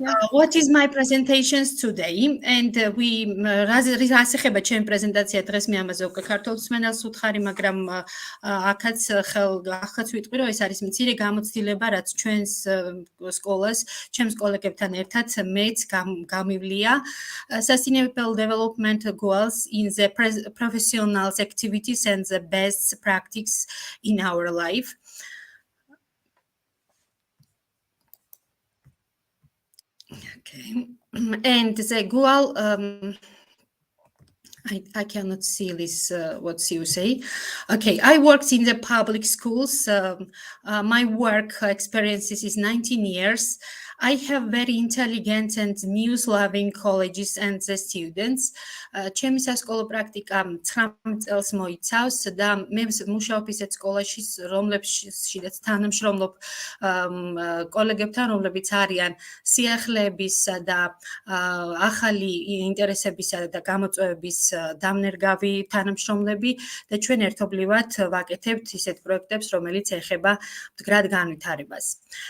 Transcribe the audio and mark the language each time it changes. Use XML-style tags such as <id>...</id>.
<en>What is my presentations today? And we</en> <ka>რას ეხება ჩემი პრეზენტაცია დღეს მე ამაზე უკვე ქართულ მსმენელს უთხარი, მაგრამ აქაც ვიტყვი, რომ ეს არის მცირე გამოცდილება, რაც ჩვენს სკოლას, ჩემს კოლეგებთან ერთად მეც გამივლია.</ka> <en>Sustainable development goals in the professional activities and the best practice in our life. Okay, and the goal, I cannot see this, what you say. Okay, I worked in the public schools. My work experiences is 19 years. I have very intelligent and news-loving colleges and the students.</en> <ka>ჩემი სასკოლო პრაქტიკა 19 წელს მოიცავს და მე მუშაობ ისეთ სკოლაში, რომლებშიც თანამშრომლობ კოლეგებთან, რომლებიც არიან სიახლეებისა და ახალი ინტერესებისა და გამოწვევების დამნერგავი თანამშრომლები და ჩვენ ერთობლივად ვაკეთებთ ისეთ პროექტებს, რომელიც ეხება მდგრად განვითარებას.</ka>